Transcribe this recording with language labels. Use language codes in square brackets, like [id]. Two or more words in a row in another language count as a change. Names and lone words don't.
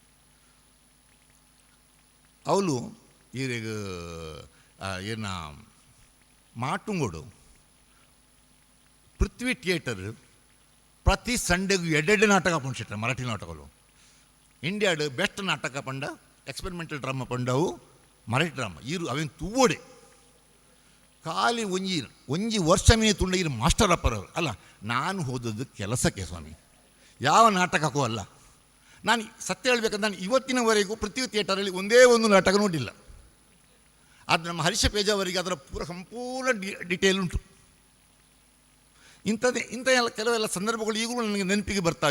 [tcy] ಅವಳು ಈಗ ಮಾಟುಂಗೋಡು ಪೃಥ್ವಿ ಥಿಯೇಟರ್ ಪ್ರತಿ ಸಂಡೆಗೂ 2 ನಾಟಕ ಪಂಡಿಟ್ರೆ, ಮರಾಠಿ ನಾಟಕಗಳು. ಇಂಡಿಯಾಡು ಬೆಸ್ಟ್ ನಾಟಕ ಪಂಡ, [en] experimental drama [tcy] ಪಂಡವು ಮರಾಠಿ ಡ್ರಾಮಾ ಇರು ಅವೇನು ತೂವೋಡೆ ಖಾಲಿ ಒಂಜಿ ವರ್ಷ ಮೀನು ತುಂಡ ಇರು ಮಾಸ್ಟರ್ ಅಪ್ಪರವರು ಅಲ್ಲ. [kn] ನಾನು ಹೋದದ್ದು ಕೆಲಸಕ್ಕೆ ಸ್ವಾಮಿ, ಯಾವ ನಾಟಕಕ್ಕೂ ಅಲ್ಲ. ನಾನು ಸತ್ಯ ಹೇಳಬೇಕಂದ್ರೆ ನಾನು ಇವತ್ತಿನವರೆಗೂ ಪೃಥ್ವಿ ಥಿಯೇಟರಲ್ಲಿ ಒಂದೇ ಒಂದು ನಾಟಕ ನೋಡಿಲ್ಲ. ಅದು ನಮ್ಮ ಹರೀಶ ಪೇಜ ಅವರಿಗೆ ಅದರ ಸಂಪೂರ್ಣ ಡಿಟೇಲ್ ಉಂಟು. ಇಂಥ ಕೆಲವೆಲ್ಲ ಸಂದರ್ಭಗಳು ಈಗಲೂ ನನಗೆ ನೆನಪಿಗೆ ಬರ್ತಾವೆ.